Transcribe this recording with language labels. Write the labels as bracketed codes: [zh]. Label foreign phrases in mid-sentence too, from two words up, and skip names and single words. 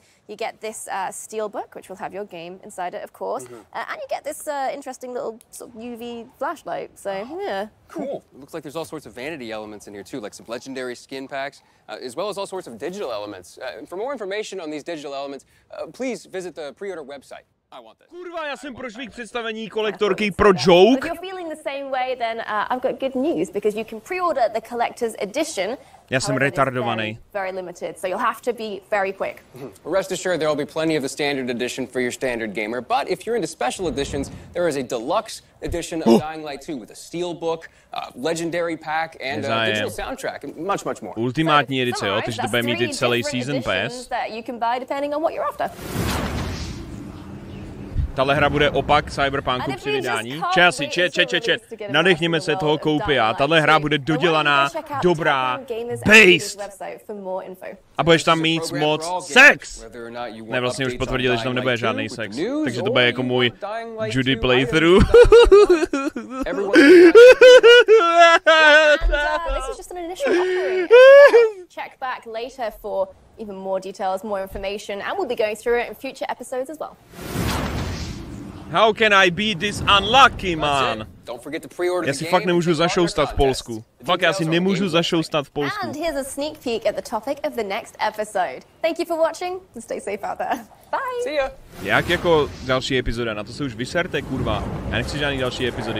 [en] You get this steel book, which will have your game inside it, of course. And you get this interesting little sort of UV flashlight, so yeah. Cool. It looks like there's all sorts of vanity elements in here too, like some legendary skin packs, as well as all sorts of digital elements. For more information on these digital elements, please visit the pre-order website. I want this. [cs] Kurva, já jsem prošvih představení kolektorky pro joke. [en] If you're feeling the same way, then I've got good news, because you can pre-order the collector's edition. [cs] Já jsem retardovaný. [en] Very limited, so you'll have to be very quick. Rest assured, there will be plenty of the standard edition for your standard gamer. But if you're into special editions, there is a deluxe edition of Dying Light 2 with a steel book, legendary pack, and a digital soundtrack, and much, much more. [cs] Ultimátní edice, jo, takže to bude mít i celý season pass. [en] That you can buy depending on what you're after. [cs] Tahle hra bude opak Cyberpunku při vydání. Čet. Nadechněme se toho koupia. Tahle hra bude dodělaná, dobrá, based. A budeš tam mít moc sex. Ne, vlastně už potvrdili, že tam nebude žádný sex. Takže to bude jako můj Judy playthrough. [en] This is just an initial offering. Check back later for even more details, more information, and we'll be going through it in future episodes as well. How can I be this unlucky, man? [cs] Já si fakt nemůžu zašoustat v Polsku. Fakt já si nemůžu zašoustat v Polsku. [en] And here's a sneak peek at the topic of the next episode. Thank you for watching and stay safe out there. Bye. See ya. [cs] Jak jako další epizoda? Na to se už vyserte, kurva. Já nechci žádný další epizody.